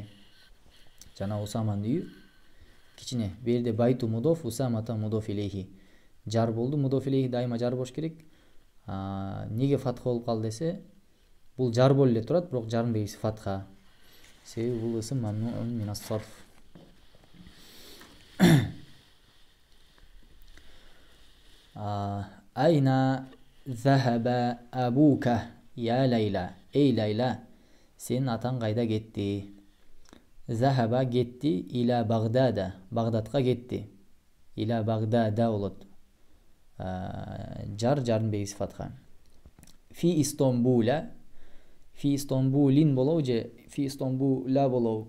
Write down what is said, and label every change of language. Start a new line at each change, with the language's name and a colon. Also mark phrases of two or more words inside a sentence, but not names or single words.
Kyrgyz: Жана Усаманын үйү кичине. Бу жерде
Arabic: بيت مضاف, أسامة مضاف إليه.
Kyrgyz: Жар болду,
Arabic: مضاف إليه
Kyrgyz: дайыма жар болуш керек. Неге фатха болуп калды десе, бул жар болуп эле турат, бирок жардын белгиси фатха. Себеби бул ысым
Arabic: ممنوع من الصرف. أين ذهب أبوك يا ليلى.
Kyrgyz: Эй Лейла, сенин атаң кайда кетти? Захаба кетти
Arabic: إلى بغداد.
Kyrgyz: Багдадка кетти.
Arabic: إلى بغداد
Kyrgyz: болот. Жардын белгиси фатха.
Arabic: في إسطنبول. في إسطنبول
Kyrgyz: болобу же
Arabic: في إسطنبول
Kyrgyz: болобу?